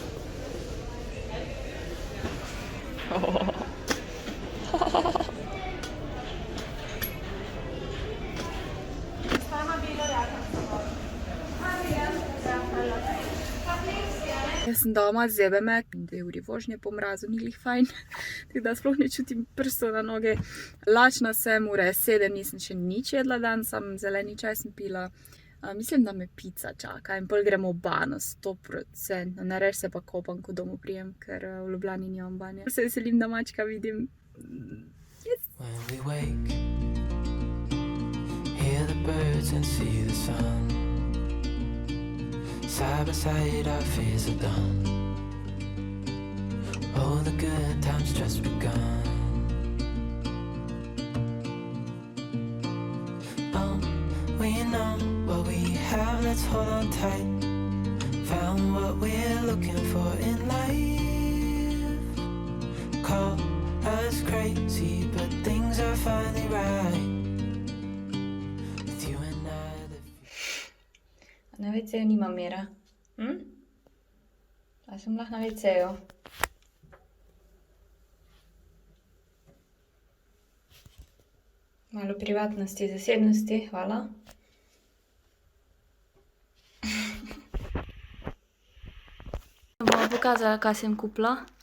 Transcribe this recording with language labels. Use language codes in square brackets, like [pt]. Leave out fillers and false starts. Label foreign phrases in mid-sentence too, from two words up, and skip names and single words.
[sl] Jaz sem doma, zebe me, 2 uri vožnje po mrazu, ni glih fajn, tako da sploh ne čutim prstov na noge. Lačna sem, ura je 7, nisem še nič jedla dan, sam zeleni čaj sem pila. Mislim, da me pica čaka in pol gremo v bano, 100%. Nareč se pa kopam, ko domov prijem, ker v Ljubljani nimam banje. Se veselim, da mačka vidim. [en] Yes! When we wake, hear the birds and see the sun. Side by side our fears are done. All the good times just begun. We know what we have, let's hold on tight. Found what we're looking for in life. Call us crazy, but things are finally right. With you and I. [sl] Na WC-ju nima mera. A sem lahko na WC-ju? Malo privatnosti, zasebnosti, hvala. Bom pokazala, kaj sem kupila.